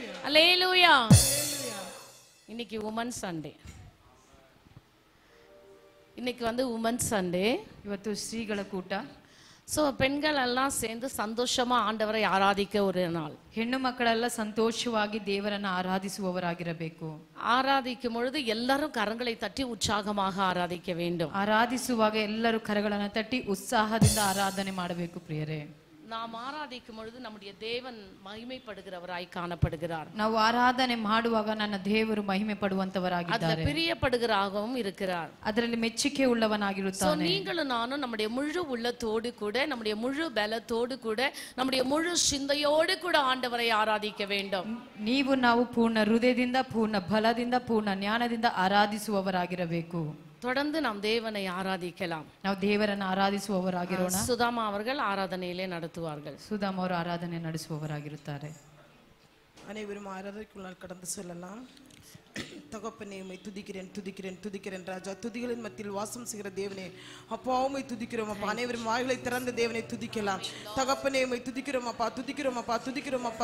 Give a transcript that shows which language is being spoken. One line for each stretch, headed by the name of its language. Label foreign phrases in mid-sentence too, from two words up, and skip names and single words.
Tamil: அல்லேலூயா. இன்னைக்கு
English: women Sunday.
Tamil: இன்னைக்கு
English: women Sunday.
Kannada: ಇವತ್ತು ಶ್ರೀಗಳ ಕೂಟ.
Tamil: ஸோ பெண்கள் எல்லாம் சேர்ந்து சந்தோஷமா ஆண்டவரை ஆராதிக்க ஒரு நாள்.
Kannada: ಹೆಣ್ಣು ಮಕ್ಕಳೆಲ್ಲ ಸಂತೋಷವಾಗಿ ದೇವರನ್ನ ಆರಾಧಿಸುವವರಾಗಿರಬೇಕು.
Tamil: ஆராதிக்கும் பொழுது எல்லாரும் கரங்களை தட்டி உற்சாகமாக ஆராதிக்க வேண்டும்.
Kannada: ಆರಾಧಿಸುವಾಗ ಎಲ್ಲರೂ ಕರಗಳನ್ನು ತಟ್ಟಿ ಉತ್ಸಾಹದಿಂದ ಆರಾಧನೆ ಮಾಡಬೇಕು ಪ್ರಿಯರೇ.
Tamil: நாம் ஆராதிக்கும் பொழுது நம்முடைய தேவன் மகிமைப்படுகிறவராய் காணப்படுகிறார்.
Kannada: ನಾವು ಆರಾಧನೆ ಮಾಡುವಾಗ ನನ್ನ ದೇವರು ಮಹಿಮೆ ಪಡುವಂತವರಾಗಿದ್ದಾರೆ.
Tamil: பிரியப்படுகிறாகவும் இருக்கிறார்.
Kannada: ಅದರಲ್ಲಿ ಮೆಚ್ಚುಗೆ ಉಳ್ಳವನಾಗಿರುತ್ತಾನೆ.
Tamil: நீங்களும் நானும் நம்முடைய முழு உள்ளத்தோடு கூட நம்முடைய முழு பலத்தோடு கூட நம்முடைய முழு சிந்தையோடு கூட ஆண்டவரை ஆராதிக்க வேண்டும்.
Kannada: ನೀವು ನಾವು ಪೂರ್ಣ ಹೃದಯದಿಂದ ಪೂರ್ಣ ಬಲದಿಂದ ಪೂರ್ಣ ಜ್ಞಾನದಿಂದ ಆರಾಧಿಸುವವರಾಗಿರಬೇಕು.
Tamil: தொடர்ந்து நாம் தேவனை ஆராதிக்கலாம்.
Kannada: ನಾವು ದೇವರನ್ನು ಆರಾಧಿಸುವವರಾಗಿರೋಣ.
Tamil: சுதாமா அவர்கள் ஆராதனையிலே நடத்துவார்கள்.
Kannada: ಸುಧಾಮ್ ಅವರು ಆರಾಧನೆ ನಡೆಸುವವರಾಗಿರುತ್ತಾರೆ.
Tamil: அனைவரும் ஆராதனைக்குள்ளால் கடந்து செல்லலாம். தகப்பனே உம்மை துதிக்கிறேன் துதிக்கிறேன் துதிக்கிறேன் ராஜா. துதிகளின் மத்தியில் வாசம் செய்கிற தேவனே அப்பா உம்மை துதிக்கிறோம் அப்பா. அனைவரும் வாய்களை திறந்த தேவனை துதிக்கலாம். தகப்பனே உம்மை துதிக்கிறோம் அப்பா துதிக்கிறோம் அப்பா துதிக்கிறோம் அப்பா.